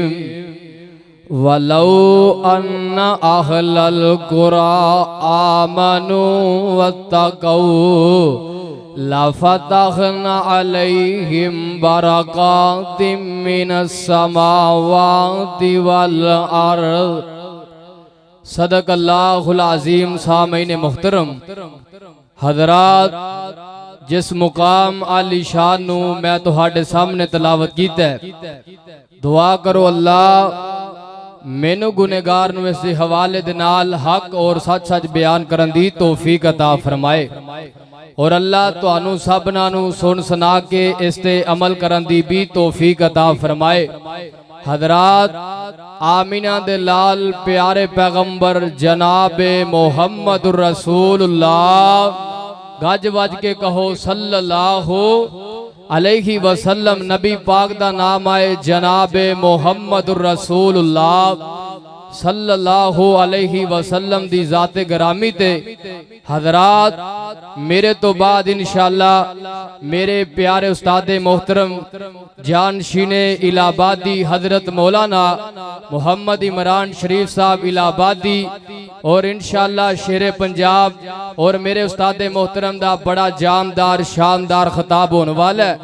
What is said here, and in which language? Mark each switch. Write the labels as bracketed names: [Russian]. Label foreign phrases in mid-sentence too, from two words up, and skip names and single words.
[Arabic] ولو أن أهل القرى آمنوا واتقوا لفتحنا عليهم بركات من السماء والأرض. صدق الله العظيم. [Punjabi] ਸਾਮਈਨ ਮੁਹਤਰਮ, ਹਜ਼ਰਾਤ, ਜਿਸ ਮੁਕਾਮ ਆਲੀਸ਼ਾਨ ਨੂੰ ਮੈਂ ਤੁਹਾਡੇ ਸਾਹਮਣੇ ਤਲਾਵਤ ਕੀਤਾ ਹੈ, ਦੁਆ ਕਰੋ ਅੱਲਾਹ ਮੈਨੂੰ ਗੁਨਹਗਾਰ ਨੂੰ ਇਸ ਹਵਾਲੇ ਦੇ ਨਾਲ ਹੱਕ ਔਰ ਸੱਚ ਸੱਚ ਬਿਆਨ ਕਰਨ ਦੀ ਤੌਫ਼ੀਕ ਅਤਾ ਫ਼ਰਮਾਏ ਔਰ ਅੱਲਾਹ ਤੁਹਾਨੂੰ ਸਭਨਾਂ ਨੂੰ ਸੁਣ ਸੁਣਾ ਕੇ ਇਸ ਤੇ ਅਮਲ ਕਰਨ ਦੀ ਭੀ ਤੌਫ਼ੀਕ ਅਤਾ ਫ਼ਰਮਾਏ। ਹਜ਼ਰਾਤ, ਆਮਨਾ ਦੇ ਲਾਲ ਪਿਆਰੇ ਪੈਗ਼ੰਬਰ ਜਨਾਬੇ [Arabic] محمد رسول الله, [Punjabi] ਗੱਜ ਵੱਜ ਕੇ ਕਹੋ [Arabic] صلى الله عليه وسلم. [Punjabi] ਨਬੀ ਪਾਕ ਦਾ ਨਾਮ ਆਏ ਜਨਾਬੇ [Arabic] محمد رسول الله صلى الله عليه وسلم [Punjabi] ਦੀ ਜ਼ਾਤੇ ਗਰਾਮੀ ਤੇ। ਹਜ਼ਰਾਤ, ਮੇਰੇ ਤੋਂ ਬਾਅਦ ਇੰਸ਼ਾਅੱਲਾਹ ਮੇਰੇ ਪਿਆਰੇ ਉਸਤਾਦੇ ਮੋਹਤਰਮ ਜਾਨਸ਼ੀਨੇ ਇਲਾਹਾਬਾਦੀ ਹਜ਼ਰਤ ਮੌਲਾਨਾ ਮੁਹੰਮਦ ਇਮਰਾਨ ਸ਼ਰੀਫ਼ ਸਾਹਿਬ ਇਲਾਹਾਬਾਦੀ ਔਰ ਇੰਸ਼ਾਅੱਲਾਹ ਸ਼ੇਰੇ ਪੰਜਾਬ ਔਰ ਮੇਰੇ ਉਸਤਾਦੇ ਮੋਹਤਰਮ ਦਾ ਬੜਾ ਜਾਨਦਾਰ ਸ਼ਾਨਦਾਰ ਖ਼ਿਤਾਬ ਹੋਣ ਵਾਲਾ ਹੈ।